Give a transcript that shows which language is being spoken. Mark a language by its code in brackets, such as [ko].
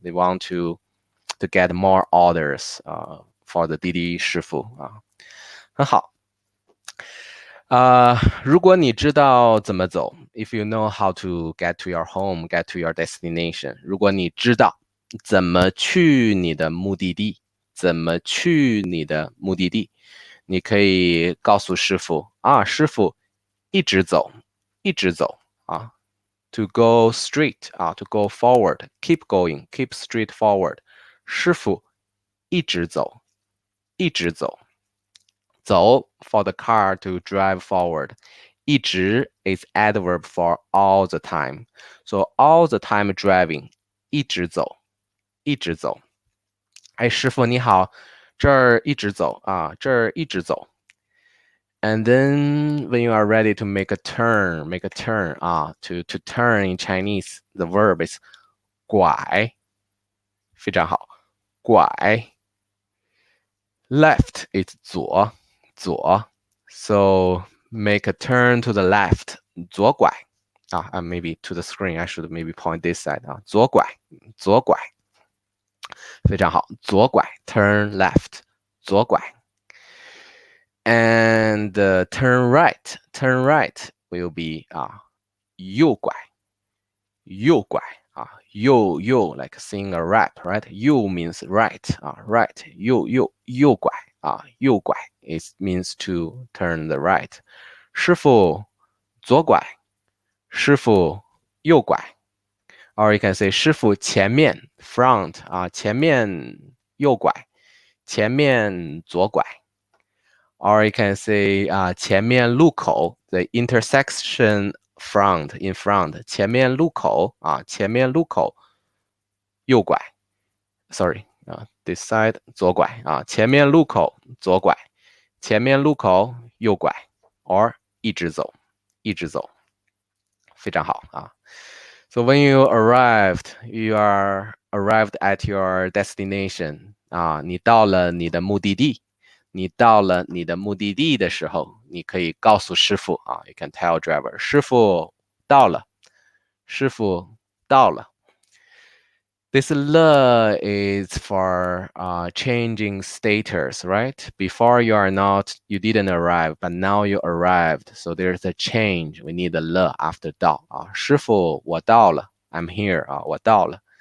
[en] They want to get more orders for the Didi [zh] 师傅很好。如果你知道怎么走 ， [en] if you know how to get to your home, get to your destination， [zh] 如果你知道怎么去你的目的地，怎么去你的目的地，你可以告诉师傅啊，师傅一直走，一直走啊， [en] to go straight [zh] 啊， [en] to go forward，keep going，keep straight forward， [zh] 师傅一直走，一直走。 [en] 走 for the car to drive forward. 一直 is adverb for all the time. So all the time driving. [zh] 一直走，一直走。哎，师傅你好，这儿一直走啊，这儿一直走。 [en] And then when you are ready to make a turn 啊，to turn in Chinese, the verb is 拐， [zh] 非常好， [en] 拐。 Left is 左，左。So make a turn to the left, 左拐。 maybe to the screen, I should maybe point this side 啊，左拐，左拐。 [zh] 非常好，左拐 [en] turn left, [zh] 左拐。 [en] And turn right will be 右拐，右拐。右 like sing a rap, right? 右 means right, right. 右拐右拐 it means to turn the right. [zh] 师傅左拐，师傅右拐。 Or you can say 师傅前面 front 前面右拐，前面左拐。 Or you can say 前面路口 [en] the intersection front in front [zh] 前面路口前面路口右拐 [en] sorry this side [zh] 左拐前面路口左拐前面路口右拐 or 一直走一直走非常好 [en] So when you [zh] are arrived at your destination 你到了你的目的地你到了你的目的地的时候，你可以告诉师傅 [en] you can tell driver， [zh] 师傅到了，师傅到了。 [en] This le is for changing status, right? Before you didn't arrive, but now you arrived. So there's a change. We need the le after [zh] 到师傅我到了 [en] I'm here [zh] 我到了。